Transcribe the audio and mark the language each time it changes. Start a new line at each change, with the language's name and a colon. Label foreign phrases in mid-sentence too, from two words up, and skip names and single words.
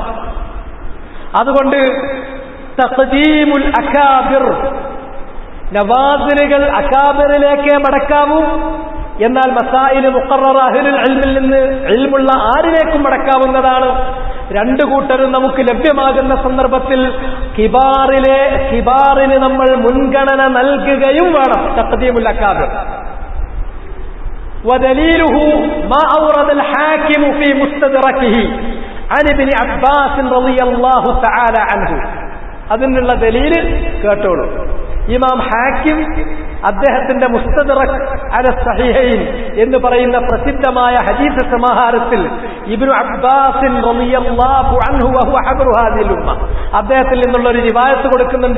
Malayalam: അതുകൊണ്ട്
Arabic: تقديم الأكابر,
Malayalam: നവാസിലുകൾ അകാബിറിലേക്കേ മടക്കാവൂ. എന്നാൽ
Arabic: مسائل مقررة أهل العلم
Malayalam: നിന്ന് ഇൽമുള്ള ആരിലേക്കും മടക്കാവുന്നതാണ്. രണ്ടു കൂട്ടരും നമുക്ക് ലഭ്യമാകുന്ന സന്ദർഭത്തിൽ കിബാറിന് നമ്മൾ മുൻഗണന നൽകുകയും വേണം.
Arabic: تقديم الأكابر. ودليله ما أورد الحاكم في مستدركه عن ابن عباس رضي الله تعالى عنه.
Malayalam: അതിനുള്ള ദലീല് കേട്ടോളൂ. ഇമാം ഹാക്കിം അദ്ദേഹത്തിന്റെ മുസ്തദറക് അല സഹീഹൈൻ എന്ന് പറയുന്ന പ്രസിദ്ധമായ ഹദീസ് സമാഹാരത്തിൽ ഇബ്നു അബ്ബാസ്
Arabic: رضي الله عنه وهو حبر هذه الأمة,
Malayalam: അദ്ദേഹത്തിൽ നിന്നുള്ള ഒരു റിവായത്ത് കൊടുക്കുന്നുണ്ട്.